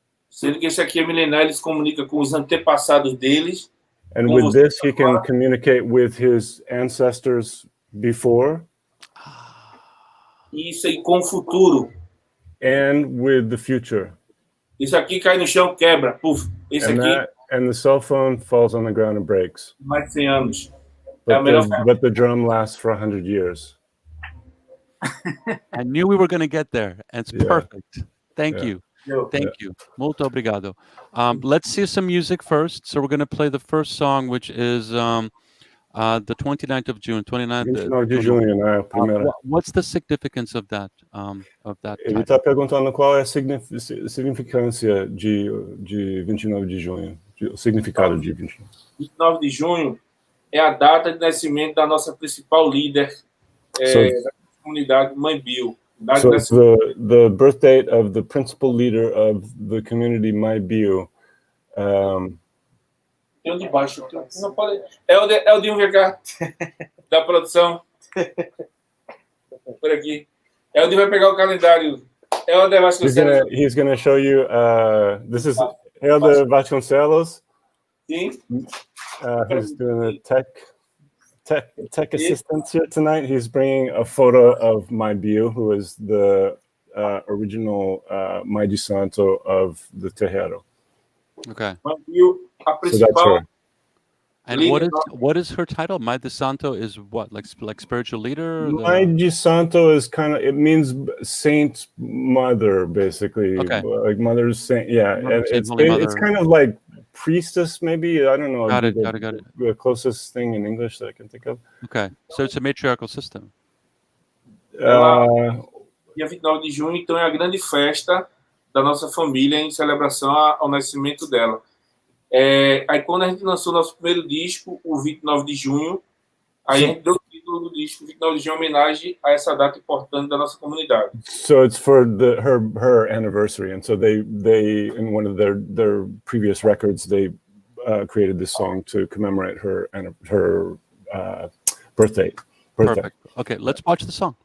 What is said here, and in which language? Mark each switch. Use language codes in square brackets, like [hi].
[pt] Sendo que esse aqui é milenar, ele se comunica com os antepassados deles. [en] And with this, he can communicate with his ancestors before. [pt] Isso aí com o futuro. [en] And with the future. [pt] Isso aqui cai no chão, quebra. Puf. Esse aqui. [en] And the cell phone falls on the ground and breaks. [pt] Mais de 100 anos. [en] But the drum lasts for 100 years. I knew we were going to get there. And it's perfect. Thank you. Thank you. [pt] Muito obrigado. [en] Let's see some music first. So we're going to play the first song, which is the 29th of June. [pt] 29 de junho, né? [en] What's the significance of that? [pt] Ele está perguntando qual é a significância de 29 de junho. O significado de 29. 29 de junho é a data de nascimento da nossa principal líder da comunidade, Mãe Bill. [en] So it's the birth date of the principal leader of the community, Mãe Bill. [pt] Tem um de baixo. Não pode... É o de um VK da produção. Por aqui. É onde vai pegar o calendário. É o de Vasconcelos. [en] He's gonna show you. This is Helder Vasconcelos. [pt] Sim. [en] Who's doing the tech assistance here tonight. He's bringing a photo of my Bio, who is the original Mãe de Santo of the terreiro. Okay. [pt] A principal. [en] And what is her title? Mãe de Santo is what, like spiritual leader? Mãe de Santo is kind of, it means saint mother, basically. Okay. Like mother's saint. Yeah, and it's kind of like priestess, maybe. I don't know. Got it. The closest thing in English that I can think of. Okay, so it's a matriarchal system. [pt] Dia 29 de junho, então, é a grande festa da nossa família em celebração ao nascimento dela. Aí quando a gente lançou nosso primeiro disco, o 29 de junho, aí a gente deu o título do disco, 29 de junho, em homenagem a essa data importante da nossa comunidade. [en] So it's for her anniversary, and so they in one of their previous records they created this song to commemorate her birthday. Perfect. Okay, let's watch the song.